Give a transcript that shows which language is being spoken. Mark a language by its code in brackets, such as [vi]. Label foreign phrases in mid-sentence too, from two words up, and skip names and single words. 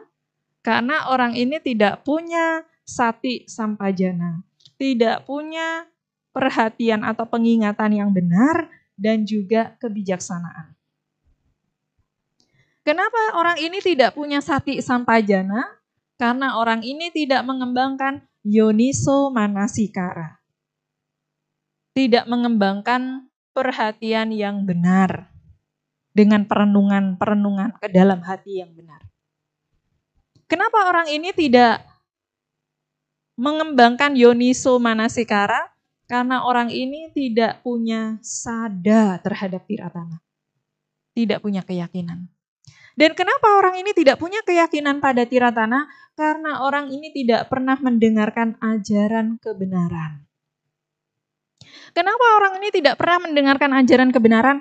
[id] Karena orang ini tidak punya [pi] sati sampajana. [id] Tidak punya perhatian atau pengingatan yang benar dan juga kebijaksanaan. Kenapa orang ini tidak punya [pi] sati sampajana? [id] Karena orang ini tidak mengembangkan [pi] yoniso manasikara. [id] Tidak mengembangkan perhatian yang benar dengan perenungan-perenungan ke dalam hati yang benar. Kenapa orang ini tidak mengembangkan [pi] yoniso manasikara? [id] Karena orang ini tidak punya sada terhadap tiratana. Tidak punya keyakinan. Dan kenapa orang ini tidak punya keyakinan pada tiratana? Karena orang ini tidak pernah mendengarkan ajaran kebenaran. Kenapa orang ini tidak pernah mendengarkan ajaran kebenaran?